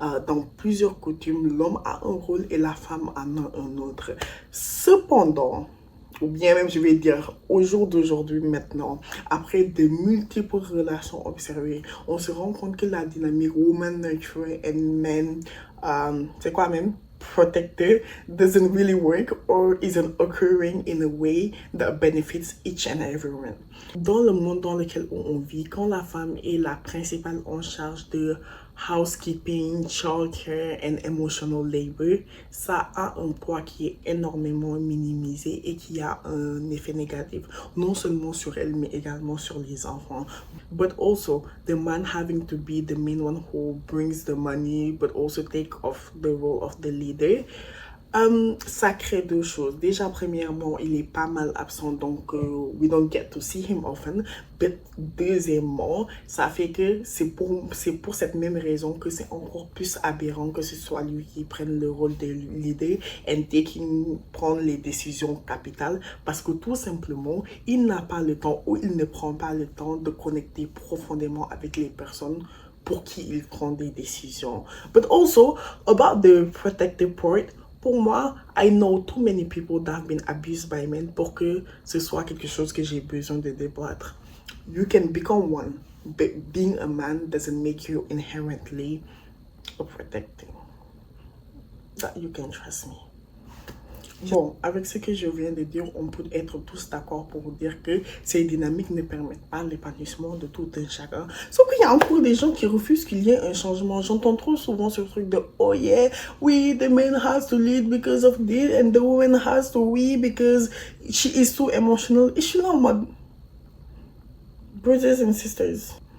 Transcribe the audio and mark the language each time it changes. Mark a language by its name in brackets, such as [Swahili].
[French] Dans plusieurs coutumes, l'homme a un rôle et la femme en a un autre. Cependant, ou bien même je vais dire au jour d'aujourd'hui maintenant, après de multiples relations observées, on se rend compte que la dynamique [English] woman nurturer and man, [French] c'est quoi même? [English] Protected doesn't really work or isn't occurring in a way that benefits each and everyone. [French] Dans le monde dans lequel on vit, quand la femme est la principale en charge de [English] housekeeping, childcare and emotional labor, [French] ça a un poids qui est énormément minimisé et qui a un effet négatif, non seulement sur elle, mais également sur les enfants. [English] But also, the man having to be the main one who brings the money, but also take off the role of the leader. [French] Ça crée deux choses. Déjà, premièrement, il est pas mal absent, donc [English] we don't get to see him often. [French] But deuxièmement, ça fait que c'est pour cette même raison que c'est encore plus aberrant que ce soit lui qui prenne le rôle de leader and prendre les décisions capitales, parce que tout simplement, il n'a pas le temps ou il ne prend pas le temps de connecter profondément avec les personnes pour qui il prend des décisions. [English] But also, about the protective part, [French] pour moi, [English] I know too many people that have been abused by men [French] pour que ce soit quelque chose que j'ai besoin de débattre. [English] You can become one, but being a man doesn't make you inherently protecting. that you can trust me. [French] Bon, avec ce que je viens de dire, on peut être tous d'accord pour dire que ces dynamiques ne permettent pas l'épanouissement de tout un chacun. Sauf qu'il y a encore des gens qui refusent qu'il y ait un changement. J'entends trop souvent ce truc de [English] « Oh yeah, oui, the man has to lead because of this and the woman has to we because she is too emotional. » [French] Et je suis là en mode [English] « Brothers and sisters ».